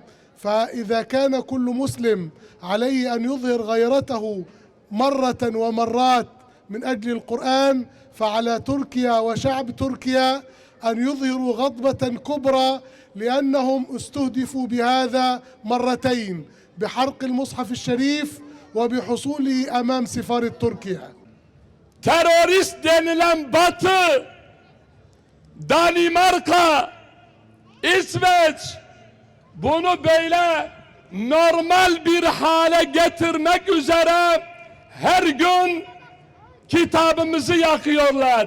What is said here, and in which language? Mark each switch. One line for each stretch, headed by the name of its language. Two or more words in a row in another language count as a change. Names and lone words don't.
Arabic: فإذا كان كل مسلم عليه أن يظهر غيرته مرة ومرات من أجل القرآن، فعلى تركيا وشعب تركيا أن يظهروا غضبة كبرى، لأنهم استهدفوا بهذا مرتين، بحرق المصحف الشريف وبحصوله أمام سفارة تركيا.
Turkish: Terörist denilen Batı, Danimarka, İsveç bunu böyle normal bir hale getirmek üzere her gün kitabımızı yakıyorlar.